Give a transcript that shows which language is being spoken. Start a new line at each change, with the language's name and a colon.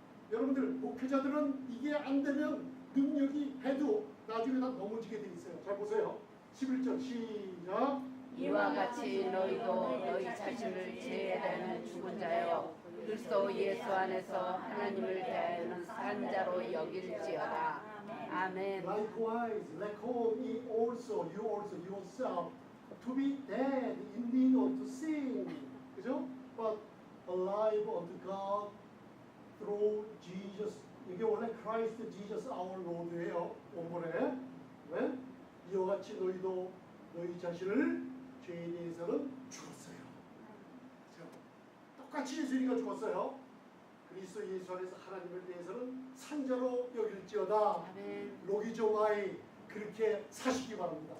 Korean: 여러분들 목회자들은 이게 안 되면 능력이 해도 나중에 다 넘어지게 돼 있어요. 잘 보세요. 11절 시작. 이와 같이 너희도 너희 자신을 죄에 대하여 죽은 자여 그리스도 예수 안에서 하나님을 대하여는 산 자로 여길지어다. 아멘.
English: Likewise, let ye also, you also yourself, to be dead indeed unto sin, 그죠? But alive unto God through Jesus.
Korean: 이게 원래 Christ Jesus our Lord예요. 원문에. 네? 이와 같이 너희도 너희 자신을 죄에 대해서는 죽었어요. 그렇죠? 똑같이 예수님과 죽었어요. 그리스도 예수 안에서 하나님을 대해서는 산자로 여길지어다. 아멘. 로기조마이 그렇게 사시기 바랍니다.